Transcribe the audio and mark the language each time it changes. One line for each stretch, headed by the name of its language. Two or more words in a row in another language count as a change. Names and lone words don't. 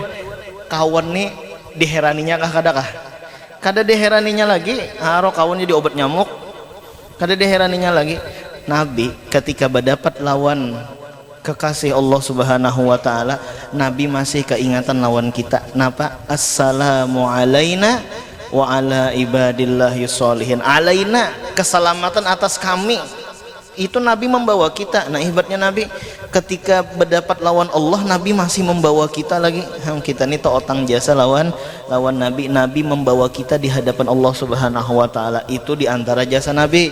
Banjar: Kawan nih diheraninya kah? Kada diheraninya lagi. Haro kawan jadi obat nyamuk. Kada diheraninya lagi. Nabi ketika berdapat lawan kekasih
Arabic: الله سبحانه وتعالى,
Banjar: Nabi masih keingatan lawan kita. Napa?
Arabic: السلام علينا وعلى عباد الله الصالحين.
Banjar: Alaina, keselamatan atas kami. Itu Nabi membawa kita. Nah, hebatnya Nabi ketika berdapat lawan Allah, Nabi masih membawa kita lagi. Kita ini otang jasa lawan Nabi. Nabi membawa kita di hadapan
Arabic: الله سبحانه وتعالى.
Banjar: Itu di antara jasa Nabi.